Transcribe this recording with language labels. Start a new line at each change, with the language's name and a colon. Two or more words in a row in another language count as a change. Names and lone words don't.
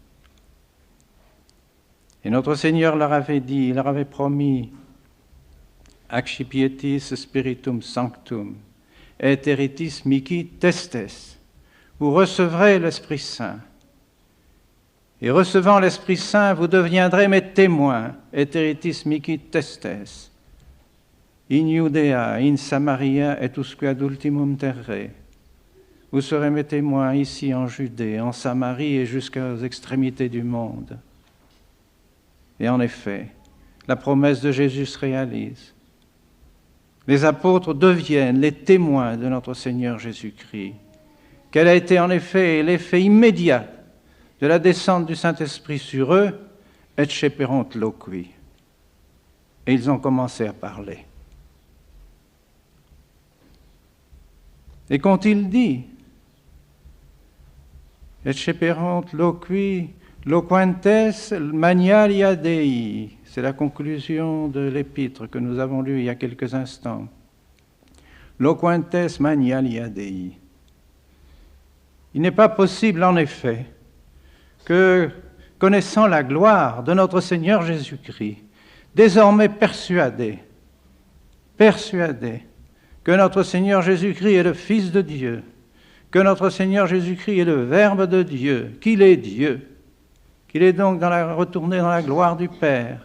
French: Et notre Seigneur leur avait dit, il leur avait promis,
Latin: Accipietis Spiritum Sanctum, et Teritis Mihi Testes.
French: Vous recevrez l'Esprit Saint. Et recevant l'Esprit Saint, vous deviendrez mes témoins,
Latin: et Teritis Mihi Testes. In Judea, in Samaria, et usque ad ultimum terre.
French: Vous serez mes témoins ici en Judée, en Samarie et jusqu'aux extrémités du monde. Et en effet, la promesse de Jésus se réalise. Les apôtres deviennent les témoins de notre Seigneur Jésus-Christ. Quel a été en effet l'effet immédiat de la descente du Saint-Esprit sur eux,
Latin: et ceperunt loqui.
French: Et ils ont commencé à parler. Et qu'ont-ils dit?
Latin: Et ceperunt loqui loquentes magnalia Dei.
French: C'est la conclusion de l'épître que nous avons lue il y a quelques instants.
Latin: Loquentes magnalia Dei.
French: Il n'est pas possible, en effet, que, connaissant la gloire de notre Seigneur Jésus-Christ, désormais persuadés que notre Seigneur Jésus-Christ est le Fils de Dieu, que notre Seigneur Jésus-Christ est le Verbe de Dieu, qu'il est Dieu, qu'il est donc retourné dans la gloire du Père.